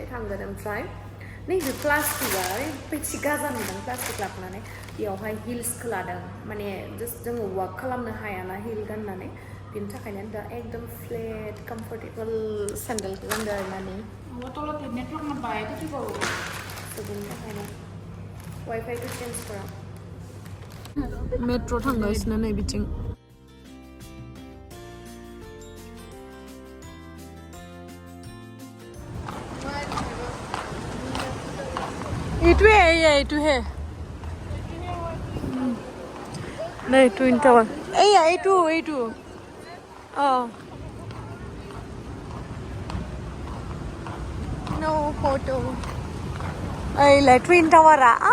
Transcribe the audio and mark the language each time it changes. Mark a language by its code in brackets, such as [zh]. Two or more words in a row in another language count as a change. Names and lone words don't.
[brx] थांगोन ओमफ्राय नैबे प्लास्टिकआ ओरैबायदि गाजा नुदों प्लास्टिक लाबोनानै बेयावहाय हिल्सखौ लादों माने जास्ट जोङो वाक खालामनो हायाना हिल गाननानै बेनि थाखायनो दा एकदम [en] flat comfortable sandal [brx] गानदों आरोना नै बेनि थाखायनो वाइफाइखौ चेन्ज खालाम मेट्र' थांगासिनो नै बिथिं [as] এইটো হে নাই টুইন টাৱাৰ এইটো নো ফটো এইলা টুইন টাৱাৰা